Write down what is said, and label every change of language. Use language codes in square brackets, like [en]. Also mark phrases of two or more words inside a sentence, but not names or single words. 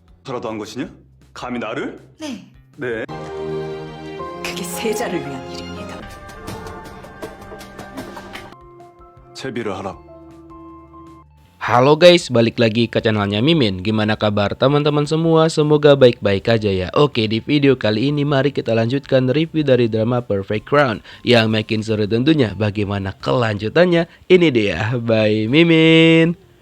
[ko] 너라도 한 것이냐? 감히 나를? 네, 네. 그게 세자를 위한 일입니다. 제비를 하라. [id] Halo guys, balik lagi ke channelnya Mimin. Gimana kabar teman-teman semua? Semoga baik-baik aja ya. Oke, di video kali ini mari kita lanjutkan review dari drama Perfect Crown. Yang makin seru tentunya bagaimana kelanjutannya. Ini dia, by Mimin.